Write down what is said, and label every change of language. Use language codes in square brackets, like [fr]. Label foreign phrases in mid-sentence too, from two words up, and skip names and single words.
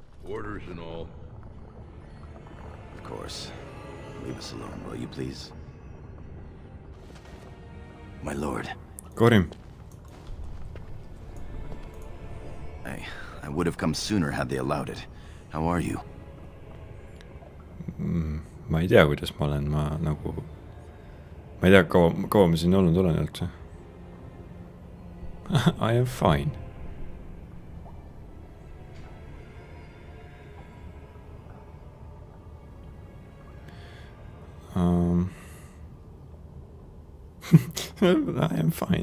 [en] Orders and all. Of course. Leave us alone, will you please? My lord. Korim. I would have come sooner had they allowed it. How are you? [et] Ma ei tea, kuidas ma olen, ma ei tea, kaua ma siin olnud olen üldse. [en] I am fine. I am fine.